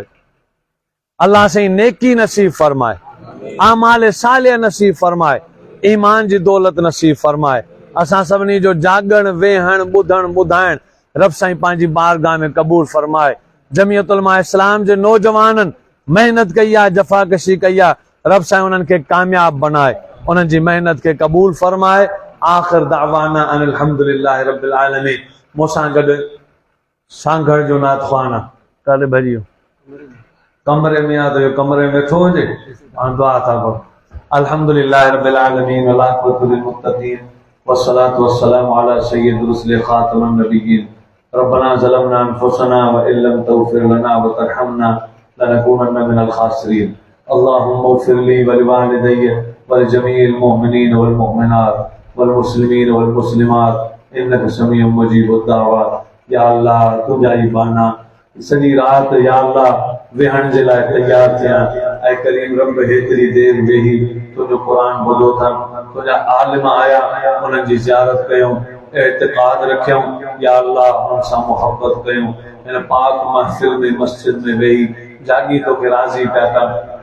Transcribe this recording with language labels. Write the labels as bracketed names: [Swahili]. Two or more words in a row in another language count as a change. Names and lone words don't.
[Sindhi] अल्लाह से नेकी नसीब फरमाए, आमाल सालिह नसीब फरमाए, ईमान जी दौलत नसीब फरमाए। असां सभिनी जो जागण वेहण ॿुधण ॿुधाइण रब साईं पंहिंजी बारगाह में क़बूल फरमाए। जमीयत उलमा इस्लाम जे नौजवाननि मेहनत कई आहे, जफ़ाकशी कई आहे, रब साईं उन्हनि खे कामयाब बनाए, उन्हनि जी मेहनत खे क़बूल फरमाए। [Arabic] آخر دعوانا أن الحمد لله رب العالمين. [Sindhi] मूंसां गॾु सांघर जो नाथ ख़्वाना काॾे भॼी वियो? कमरे में आहे त इहो कमरे में थो हुजे, हाणे दुआ था करो। [Arabic] الحمد لله رب العالمين والعاقبة للمتقين والصلاة والسلام على سيد الرسل خاتم النبيين. ربنا ظلمنا أنفسنا وإن لم تغفر لنا وترحمنا لنكونن من الخاسرين. اللهم اغفر لي ولوالدي ولجميع المؤمنين والمؤمنات والمسلمين والمسلمات إنك سميع مجيب الدعوات. [Sindhi] या अल्लाह तुंहिंजा ई बाना सॼी राति या अल्लाह वेहण जे लाइ तयार थिया। ऐं करीम रब हेतिरी देर वेही तुंहिंजो क़ुरान ॿुधो अथनि, तुंहिंजा आलिम आया उन्हनि जी ज़ियारत कयूं, एतिक़ाद रखियऊं। या अल्लाह उन्हनि सां मुहबत कयूं। हिन पाक महफ़िल में मस्जिद में वेही जागी तोखे राज़ी पिया कर।